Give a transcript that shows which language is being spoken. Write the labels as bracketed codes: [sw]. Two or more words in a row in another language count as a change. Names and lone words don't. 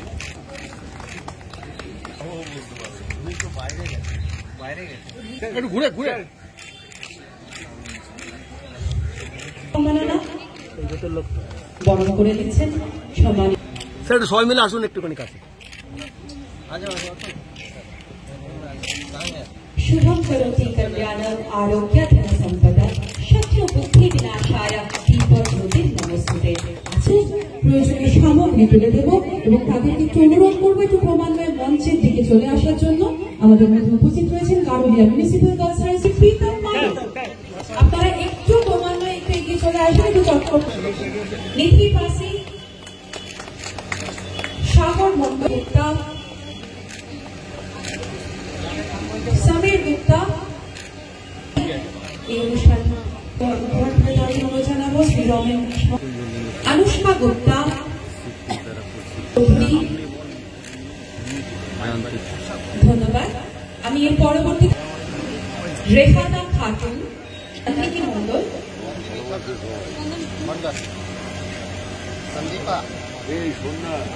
[bn] ঘুরে ঘুরে বরণ করে দিচ্ছেন সম্মানিত স্যার সবাই মিলে আসুন একটুখানি কাছে। [sa] शुभम करोति कल्याणम आरोग्य धन संपदा शत्रु बुद्धि विनाशाय दीपज्योति नमस्ते। [bn] আসুন প্রয়োজনীয় সামগ্রী তুলে দেব এবং তাদেরকে একটু অনুরোধ করবো একটু ক্রমান্বয়ে মঞ্চের দিকে চলে আসার জন্য। আমাদের মধ্যে উপস্থিত রয়েছেন গারুলিয়া মিউনিসিপ্যাল গার্লস হাই স্কুল প্রীতম মানব। আপনারা একটু ক্রমান্বয়ে একটু এগিয়ে চলে আসবেন, একটু চটপট নীতি পাশে সাগর মন্ডল समीर गुप्ता अनुष्का गुप्ता धन्यवाद। আমি এর পরবর্তী রেফাতা খাতুন অতিথি মণ্ডল সন্দীপা এই সোনা